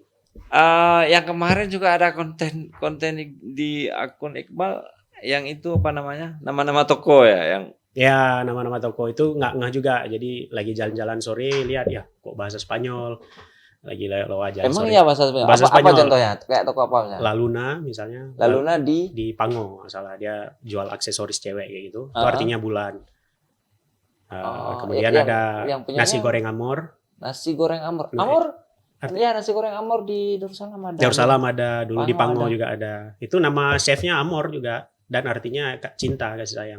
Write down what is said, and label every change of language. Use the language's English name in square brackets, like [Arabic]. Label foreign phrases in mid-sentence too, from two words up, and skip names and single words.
[Indonesian] Yang kemarin juga ada konten di akun Iqbal yang itu apa namanya? Nama-nama toko ya yang Ya, nama-nama toko itu nggak juga. Jadi lagi jalan-jalan sore lihat ya kok bahasa Spanyol. Lagi lewat jalan Emang sore. iya bahasa Spanyol. Bahasa Apa Spanyol. contohnya? Kayak toko apa misalnya? La Luna misalnya. La Luna di Pango, salah dia jual aksesoris cewek kayak gitu. Itu artinya bulan. Kemudian ada nasi goreng Amor. Nasi goreng Amor. Amor? Iya, nasi goreng Amor di Darussalam ada. Darussalam ada, dulu di Pango ada. juga ada. Itu nama chefnya Amor juga. Dan artinya cinta, kasih sayang.